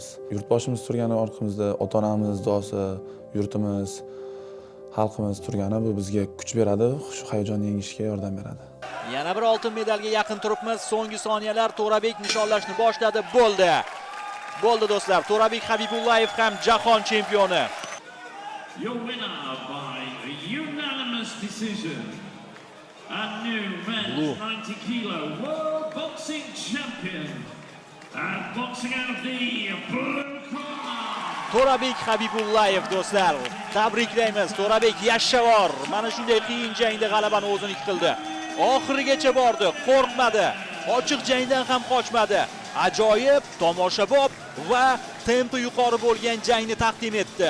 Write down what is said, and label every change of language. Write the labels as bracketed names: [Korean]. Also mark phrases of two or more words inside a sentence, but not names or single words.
[Uzbek] Yurtboshimiz turgani orqamizda ota-onamiz duosi, yurtimiz, xalqimiz turgani bu bizga kuch beradi, shu hayajonni yengishga yordam beradi. Yana bir oltin medalga yaqin turibmiz. So'nggi soniyalar To'rabek nishonlashni boshladi. Bo'ldi. Bo'ldi do'stlar. To'rabek Habibullayev ham jahon chempioni. [English] Your winner by unanimous decision, a new men's 90 kilo world boxing champion, and boxing out of the blue corner. [Uzbek] To'rabek Habibullayev do'stlar. Tabriklaymiz. To'rabek yashshavor. Mana shunday qiyin jangda g'alabani o'ziniki qildi. Oxirigacha bordi, qo'rqmadi. Ochiq jangdan ham qochmadi. Ajoyib, tomoshabob va tempi yuqori bo'lgan jangni taqdim etdi.